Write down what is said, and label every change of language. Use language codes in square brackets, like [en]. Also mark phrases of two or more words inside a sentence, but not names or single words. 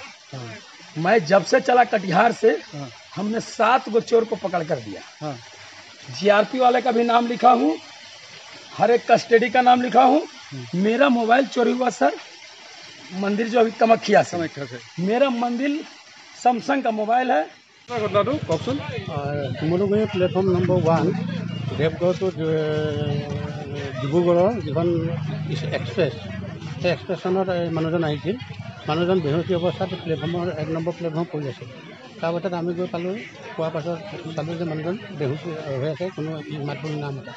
[hi] मैं जब से चला कटिहार से, हमने 7 गो चोर को पकड़ कर दिया। GRP वाले का भी नाम लिखा हूँ, हर एक कस्टडी का नाम लिखा हूँ। मेरा मोबाइल चोरी हुआ सर, मंदिर जो अभी कामाख्या से। मेरा मंदिर सैमसंग का मोबाइल है। [as] ঘটনাটো কওকচোন। শিমলুগুৰি [en] platform number [as] 1 দেৱগড় টু ডিব্ৰুগড়ৰ যিখন এক্সপ্ৰেছ, সেই এক্সপ্ৰেছখনত মানুহজন আহিছিল। মানুহজন বেহুচি অৱস্থাত প্লেটফৰ্মৰ 1 নম্বৰ প্লেটফৰ্ম পৰি আছিল। তাৰপাছত আমি গৈ পালোঁ, পোৱাৰ পাছত চালোঁ যে মানুহজন বেহুচি হৈ আছে, কোনো মাত বোল নাম এটা।